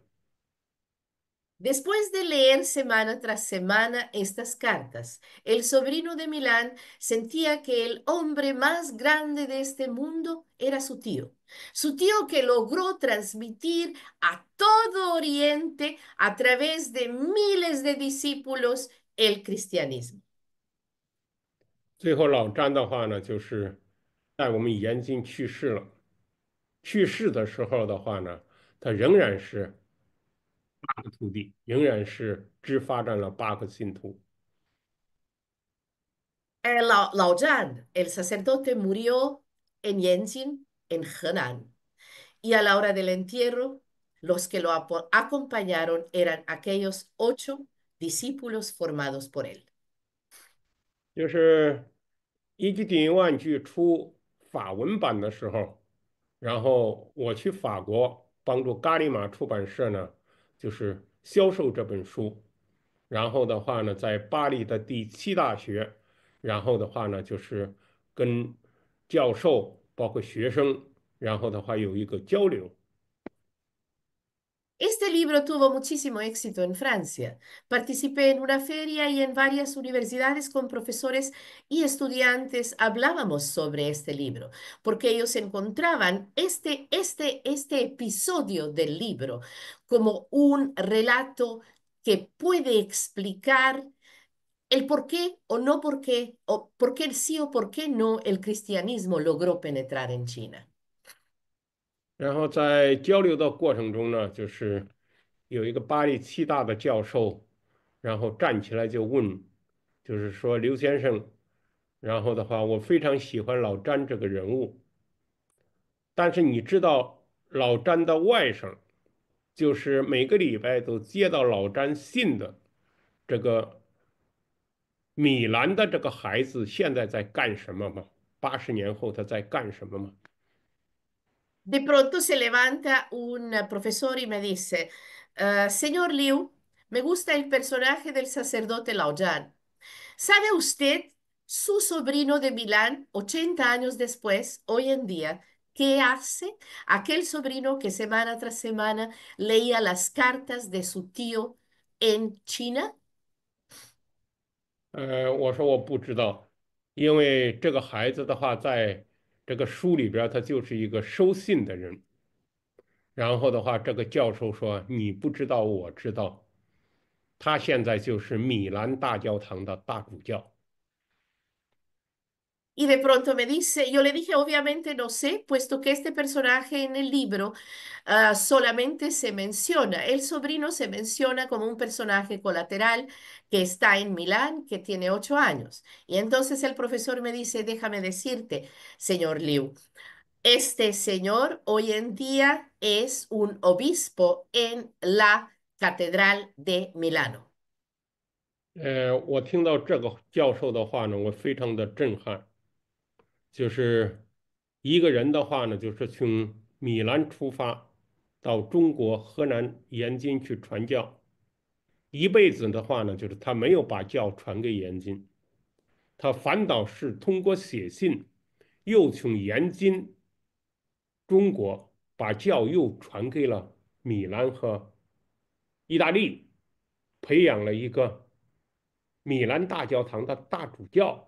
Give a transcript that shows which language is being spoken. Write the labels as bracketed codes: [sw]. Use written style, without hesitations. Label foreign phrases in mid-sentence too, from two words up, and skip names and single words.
[es] Después de leer semana tras semana estas cartas, el sobrino de Milán sentía que el hombre más grande de este mundo era su tío que logró transmitir a todo Oriente a través de miles de discípulos el cristianismo. [zh] 最后老詹的话呢，就是在我们眼睛去世了。去世的时候的话呢，他仍然是8个徒弟，仍然是只发展了8个信徒。 [es] Lao Zhan, el sacerdote, murió en Yanqing, en Henan. Y a la hora del entierro, los que lo acompañaron eran aquellos 8 discípulos formados por él. [zh] 就是一句顶一万句出法文版的时候， 然后我去法国帮助咖利玛出版社呢，就是销售这本书。然后的话呢，在巴黎的第七大学，然后的话呢，就是跟教授包括学生，然后的话有一个交流。 [es] Este libro tuvo muchísimo éxito en Francia. Participé en una feria y en varias universidades con profesores y estudiantes hablábamos sobre este libro, porque ellos encontraban este episodio del libro como un relato que puede explicar el por qué o no por qué, o por qué sí o por qué no el cristianismo logró penetrar en China. [zh] 然后在交流的过程中呢，就是有一个巴黎七大的教授，然后站起来就问，就是说刘先生，然后的话，我非常喜欢老詹这个人物，但是你知道老詹的外甥，就是每个礼拜都接到老詹信的这个米兰的这个孩子现在在干什么吗？80年后他在干什么吗？ [es] De pronto se levanta un profesor y me dice, Señor Liu, me gusta el personaje del sacerdote Lao Yan. ¿Sabe usted, su sobrino de Milán, 80 años después, hoy en día, qué hace? Aquel sobrino que semana tras semana leía las cartas de su tío en China. [zh] 我说我不知道，因为这个孩子的话，在这个书里边儿他就是一个收信的人。然后的话，这个教授说：“你不知道，我知道，他现在就是米兰大教堂的大主教。” [es] Y de pronto me dice, yo le dije, obviamente no sé, puesto que este personaje en el libro solamente se menciona, el sobrino se menciona como un personaje colateral que está en Milán, que tiene 8 años. Y entonces el profesor me dice, déjame decirte, señor Liu, este señor hoy en día es un obispo en la Catedral de Milano. [zh] 我听到这个教授的话呢，我非常的震撼。就是一个人的话呢，就是从米兰出发到中国河南延津去传教，一辈子的话呢，就是他没有把教传给延津，他反倒是通过写信，又从延津中国把教又传给了米兰和意大利，培养了一个米兰大教堂的大主教。